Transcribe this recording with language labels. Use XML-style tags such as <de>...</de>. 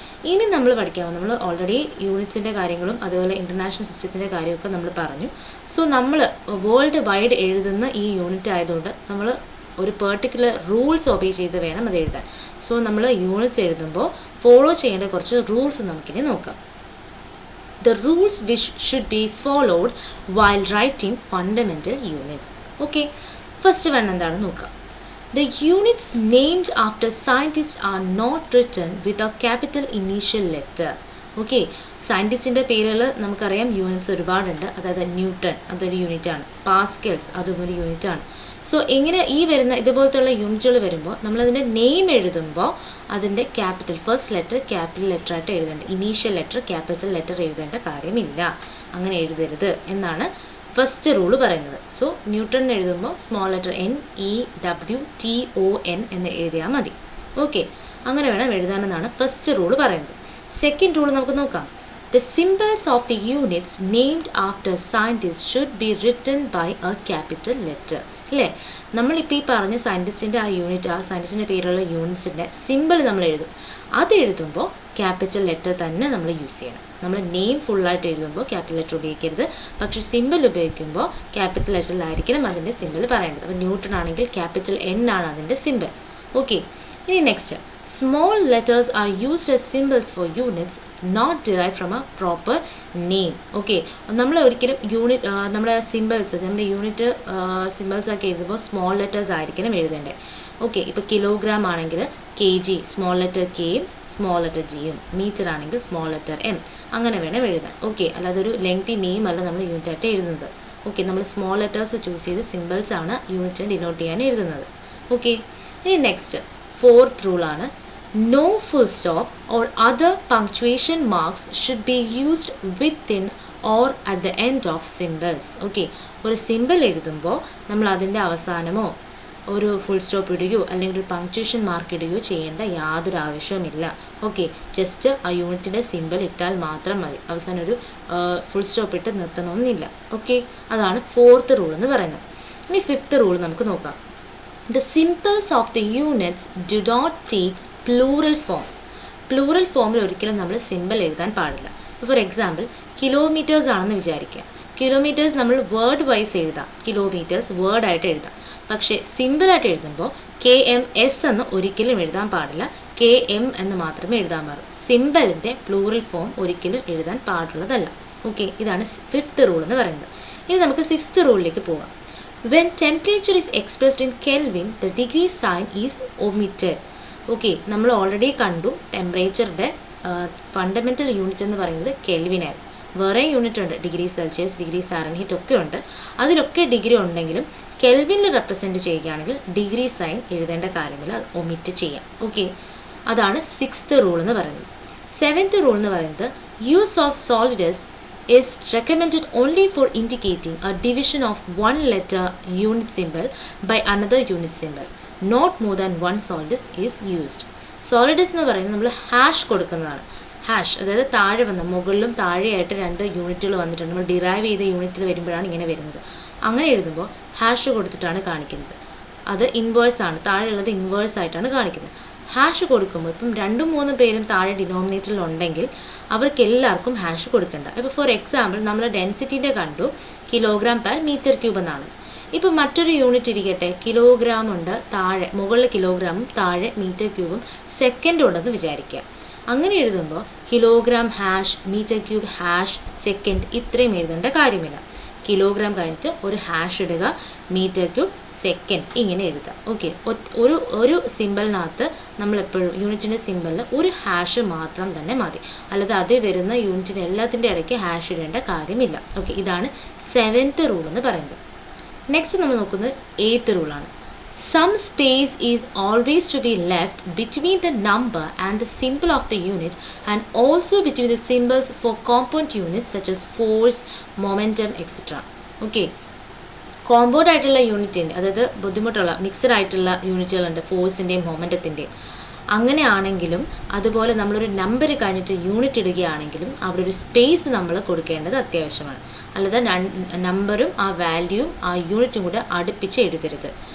<ml>ഇനി നമ്മൾ പഠിക്കാമോ, നമ്മൾ ഓൾറെഡി യൂണിറ്റ്സിൻ്റെ കാര്യങ്ങളും അതുപോലെ ഇൻ്റർനാഷണൽ സിസ്റ്റത്തിൻ്റെ കാര്യമൊക്കെ നമ്മൾ പറഞ്ഞു. സോ നമ്മൾ വേൾഡ് വൈഡ് എഴുതുന്ന ഈ യൂണിറ്റ് ആയതുകൊണ്ട് നമ്മൾ ഒരു പെർട്ടിക്കുലർ റൂൾസ് ഒബേ ചെയ്ത് വേണം അത് എഴുതാൻ. സോ നമ്മൾ യൂണിറ്റ്സ് എഴുതുമ്പോൾ ഫോളോ ചെയ്യേണ്ട കുറച്ച് റൂൾസ് നമുക്കിനി നോക്കാം.</ml> <en>The rules which should be followed while writing fundamental units. Okay, first one</en> <ml>എന്താണെന്ന് നോക്കാം.</ml> <en>The units named after scientists are not written with a capital initial letter.</en> <ml>Okay, സയൻറ്റിസ്റ്റിൻ്റെ പേരുകൾ നമുക്കറിയാം, യൂണിറ്റ്സ് ഒരുപാടുണ്ട്. അതായത് ന്യൂട്ടൺ അതൊരു യൂണിറ്റാണ്, പാസ്കൽസ് അതും ഒരു യൂണിറ്റാണ്. സോ ഇങ്ങനെ ഈ വരുന്ന ഇതുപോലത്തുള്ള യൂണിറ്റുകൾ വരുമ്പോൾ നമ്മളതിൻ്റെ നെയിം എഴുതുമ്പോൾ അതിൻ്റെ capital first letter capital letter ആയിട്ട് എഴുതേണ്ട, ഇനീഷ്യൽ ലെറ്റർ ക്യാപിറ്റൽ ലെറ്റർ എഴുതേണ്ട കാര്യമില്ല, അങ്ങനെ എഴുതരുത് എന്നാണ് ഫസ്റ്റ് റൂള് പറയുന്നത്. സോ ന്യൂട്ടൺ എഴുതുമ്പോൾ സ്മോൾ ലെറ്റർ NEWTON എന്ന് എഴുതിയാൽ മതി. ഓക്കെ, അങ്ങനെ വേണം എഴുതാനെന്നാണ് ഫസ്റ്റ് റൂള് പറയുന്നത്. സെക്കൻഡ് റൂൾ നമുക്ക് നോക്കാം.</ml> <en>The symbols of the units named after scientists should be written by a capital letter.</en> <ml>അല്ലേ, നമ്മളിപ്പോൾ ഈ പറഞ്ഞ സയൻറ്റിസ്റ്റിൻ്റെ ആ യൂണിറ്റ്, ആ സയൻറ്റിസ്റ്റിൻ്റെ പേരുള്ള യൂണിറ്റ്സിൻ്റെ സിമ്പിൾ നമ്മൾ എഴുതും. അത് എഴുതുമ്പോൾ ക്യാപിറ്റൽ ലെറ്റർ തന്നെ നമ്മൾ യൂസ് ചെയ്യണം. നമ്മൾ നെയിം ഫുള്ളായിട്ട് എഴുതുമ്പോൾ ക്യാപിറ്റൽ ലെറ്റർ ഉപയോഗിക്കരുത്, പക്ഷേ സിമ്പിൾ ഉപയോഗിക്കുമ്പോൾ ക്യാപിറ്റൽ ലെറ്ററിലായിരിക്കണം അതിൻ്റെ സിമ്പിൾ പറയേണ്ടത്. അപ്പോൾ ന്യൂട്ടൺ ആണെങ്കിൽ ക്യാപിറ്റൽ N ആണ് അതിൻ്റെ സിമ്പിൾ.</ml> <en>Okay, ഇനി next, small letters are used as symbols for units not derived from a proper name.</en> <ml>Okay, നമ്മൾ ഒരിക്കലും നമ്മുടെ സിമ്പിൾസ്, നമ്മുടെ യൂണിറ്റ് സിമ്പിൾസ് ഒക്കെ എഴുതുമ്പോൾ സ്മോൾ ലെറ്റേഴ്സ് ആയിരിക്കണം എഴുതേണ്ടത്. ഓക്കെ, ഇപ്പോൾ കിലോഗ്രാം ആണെങ്കിൽ kg സ്മോൾ ലെറ്റർ കെയും സ്മോൾ ലെറ്റർ ജിയും, മീറ്റർ ആണെങ്കിൽ സ്മോൾ ലെറ്റർ M, അങ്ങനെ വേണം എഴുതാൻ. ഓക്കെ, അല്ലാതെ ഒരു ലെങ്തി നെയിം അല്ല നമ്മൾ യൂണിറ്റായിട്ട് എഴുതുന്നത്. ഓക്കെ, നമ്മൾ സ്മോൾ ലെറ്റേഴ്സ് ചൂസ് ചെയ്ത് സിമ്പിൾസ് ആണ് യൂണിറ്റിനെ ഡിനോട്ട് ചെയ്യാൻ എഴുതുന്നത്.</ml> <en>okay,</en> <ml>ഇനി next fourth റൂളാണ്,</ml> <en>no full stop or other punctuation marks should be used within or at the end of symbols.</en> <ml>Okay, ഒരു സിമ്പിൾ എഴുതുമ്പോൾ നമ്മൾ അതിൻ്റെ അവസാനമോ ഒരു ഫുൾ സ്റ്റോപ്പ് ഇടുകയോ അല്ലെങ്കിൽ ഒരു പങ്ക്ച്വേഷൻ മാർക്ക് ഇടുകയോ ചെയ്യേണ്ട യാതൊരു ആവശ്യവുമില്ല. ഓക്കെ, ജസ്റ്റ് ആ യൂണിറ്റിൻ്റെ സിമ്പിൾ ഇട്ടാൽ മാത്രം മതി, അവസാനം ഒരു ഫുൾ സ്റ്റോപ്പ് ഇട്ട് നിർത്തണമെന്നില്ല. ഓക്കെ, അതാണ് ഫോർത്ത് റൂൾ എന്ന് പറയുന്നത്. ഇനി ഫിഫ്ത്ത് റൂൾ നമുക്ക് നോക്കാം.</ml> <en>The symbols of the units do not take plural form.</en> <ml>Plural ഫോമിൽ ഒരിക്കലും നമ്മൾ സിമ്പിൾ എഴുതാൻ പാടില്ല. ഫോർ എക്സാമ്പിൾ, കിലോമീറ്റേഴ്സ് ആണെന്ന് വിചാരിക്കുക. കിലോമീറ്റേഴ്സ് നമ്മൾ വേർഡ് വൈസ് എഴുതാം, കിലോമീറ്റേഴ്സ് വേർഡായിട്ട് എഴുതാം. പക്ഷേ സിമ്പിളായിട്ട് എഴുതുമ്പോൾ KMS എന്ന് ഒരിക്കലും എഴുതാൻ പാടില്ല, KM എന്ന് മാത്രമേ എഴുതാൻ പാടുള്ളൂ. സിമ്പിളിൻ്റെ പ്ലൂറൽ ഫോം ഒരിക്കലും എഴുതാൻ പാടുള്ളതല്ല. ഓക്കെ, ഇതാണ് ഫിഫ്ത്ത് റൂൾ എന്ന് പറയുന്നത്. ഇനി നമുക്ക് സിക്സ്ത് റൂളിലേക്ക് പോകാം.</ml> <en>When temperature is expressed in Kelvin, the degree sign is omitted.</en> <ml>Okay, നമ്മൾ ഓൾറെഡി കണ്ടു ടെമ്പറേച്ചറിൻ്റെ ഫണ്ടമെൻ്റൽ യൂണിറ്റ് എന്ന് പറയുന്നത് കെൽവിനായിരുന്നു. വേറെ യൂണിറ്റ് ഉണ്ട്, ഡിഗ്രി സെൽഷ്യസ്, ഡിഗ്രി ഫാരൻഹീറ്റ് ഒക്കെ ഉണ്ട്. അതിലൊക്കെ ഡിഗ്രി ഉണ്ടെങ്കിലും കെൽവിനിൽ റെപ്രസെൻറ്റ് ചെയ്യുകയാണെങ്കിൽ ഡിഗ്രി സൈൻ എഴുതേണ്ട കാര്യമില്ല, അത് ഒമിറ്റ് ചെയ്യാം. ഓക്കെ, അതാണ് സിക്സ്ത് റൂൾ എന്ന് പറയുന്നത്. സെവൻത്ത് റൂൾ എന്ന് പറയുന്നത്,</ml> <en>Use of solidus is recommended only for indicating a division of one letter unit symbol by another unit symbol. Not more than one solidus is used.</en> <ml>Solidus എന്ന് പറയുന്നത് നമ്മൾ hash കൊടുക്കുന്നതാണ്. Hash അതായത് താഴെ വന്ന മുകളിലും താഴെയായിട്ട് രണ്ട് യൂണിറ്റുകൾ വന്നിട്ടുണ്ട്. നമ്മൾ ഡിറൈവ് ചെയ്ത യൂണിറ്റിൽ വരുമ്പോഴാണ് ഇങ്ങനെ വരുന്നത്. അങ്ങനെ എഴുതുമ്പോൾ ഹാഷ് കൊടുത്തിട്ടാണ് കാണിക്കുന്നത്. അത് ഇൻവേഴ്സ് ആണ്, താഴെയുള്ളത് ഇൻവേഴ്സ് ആയിട്ടാണ് കാണിക്കുന്നത്. ഹാഷ് കൊടുക്കുമ്പോൾ ഇപ്പം 2-3 പേരും താഴെ ഡിനോമിനേറ്ററിൽ ഉണ്ടെങ്കിൽ അവർക്ക് എല്ലാവർക്കും ഹാഷ് കൊടുക്കേണ്ട. ഇപ്പോൾ ഫോർ എക്സാമ്പിൾ നമ്മൾ ഡെൻസിറ്റിൻ്റെ കണ്ടു കിലോഗ്രാം പെർ മീറ്റർ ക്യൂബ് എന്നാണ്. ഇപ്പം മറ്റൊരു യൂണിറ്റ് ഇരിക്കട്ടെ, കിലോഗ്രാം ഉണ്ട്, താഴെ മുകളിൽ കിലോഗ്രാമും താഴെ മീറ്റർ ക്യൂബും സെക്കൻഡും ഉണ്ടെന്ന് വിചാരിക്കുക. അങ്ങനെ എഴുതുമ്പോൾ kilogram hash metre cube hash second ഇത്രയും എഴുതേണ്ട കാര്യമില്ല. കിലോഗ്രാം കഴിഞ്ഞിട്ട് ഒരു ഹാഷ് ഇടുക, മീറ്റർ ക്യൂബ് സെക്കൻഡ് ഇങ്ങനെ എഴുതുക. ഓക്കെ, ഒരു സിമ്പിളിനകത്ത് നമ്മളെപ്പോഴും യൂണിറ്റിൻ്റെ സിമ്പിളിൽ ഒരു ഹാഷ് മാത്രം തന്നെ മതി, അല്ലാതെ അത് വരുന്ന യൂണിറ്റിന് എല്ലാത്തിൻ്റെ ഇടയ്ക്ക് ഹാഷ് ഇടേണ്ട കാര്യമില്ല. ഓക്കെ, ഇതാണ് സെവൻത്ത് റൂൾ എന്ന് പറയുന്നത്. നെക്സ്റ്റ് നമ്മൾ നോക്കുന്നത് eighth റൂളാണ്.</ml> <en>Some space is always to be left between the number and the symbol of the unit and also between the symbols for compound units such as force, momentum, etc. Okay.</en> <ml>Compound ആയിട്ടുള്ള യൂണിറ്റിൻ്റെ, അതായത് ബുദ്ധിമുട്ടുള്ള mixed ആയിട്ടുള്ള യൂണിറ്റുകളുണ്ട്, ഫോഴ്സിൻ്റെയും മൊമെൻറ്റത്തിൻ്റെയും. അങ്ങനെയാണെങ്കിലും അതുപോലെ നമ്മളൊരു number കഴിഞ്ഞിട്ട് unit ഇടുകയാണെങ്കിലും അവിടെ ഒരു സ്പേസ് നമ്മൾ കൊടുക്കേണ്ടത് അത്യാവശ്യമാണ്. അല്ലാതെ നമ്പറും ആ വാല്യൂവും ആ യൂണിറ്റും കൂടെ അടുപ്പിച്ച് എഴുതരുത്.</ml>